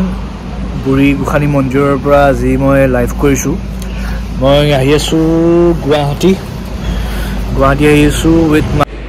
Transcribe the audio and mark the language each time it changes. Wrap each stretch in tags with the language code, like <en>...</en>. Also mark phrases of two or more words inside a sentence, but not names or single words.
<as>বুঢ়ী গোসানী মন্দিৰৰ পৰা আজি মই live কৰিছোঁ. মই আহি আছোঁ গুৱাহাটী আহি আছোঁ</as> <en>with my</en>